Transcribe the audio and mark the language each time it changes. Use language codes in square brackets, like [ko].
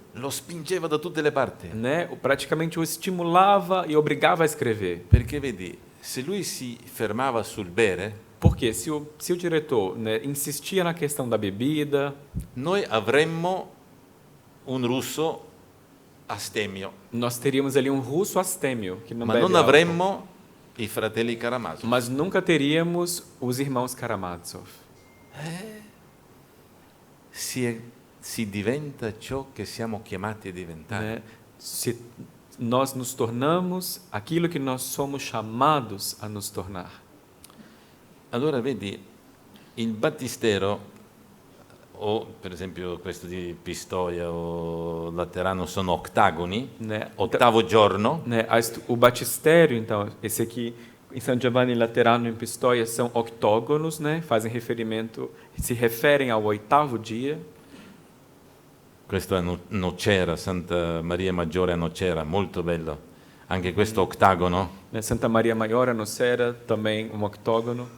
[it] Lo spingeva da tutte le parti. [pt] Né? Praticamente o estimulava e obrigava a escrever. [it] Perché vedi, se lui si fermava sul bere, [pt] Porque se o diretor, né, insistia na questão da bebida, [it] noi avremmo un russo astemio, [pt] nós teríamos ali um russo astêmio, que não [it] ma [pt] bebe [it] non [pt] álcool. [it] avremmo i fratelli Karamazov. [pt] Mas nunca teríamos os irmãos Karamazov. [it] Si diventa ciò che siamo chiamati a diventare. [pt] Né? Se nós nos tornamos aquilo que nós somos chamados a nos tornar. [it] Allora vedi, il battistero o per esempio questo di Pistoia o Laterano sono ottagoni, [pt] né? [it] ottavo giorno, [pt] Né? O batistério, então, esse aqui em San Giovanni Laterano em Pistoia são octógonos, né? Fazem referimento, se referem ao oitavo dia. [it] questo è Nocera, Santa Maria Maggiore a Nocera, molto bello. Anche questo ottagono, [pt] Né? Santa Maria Maior, a Nocera, também um octógono.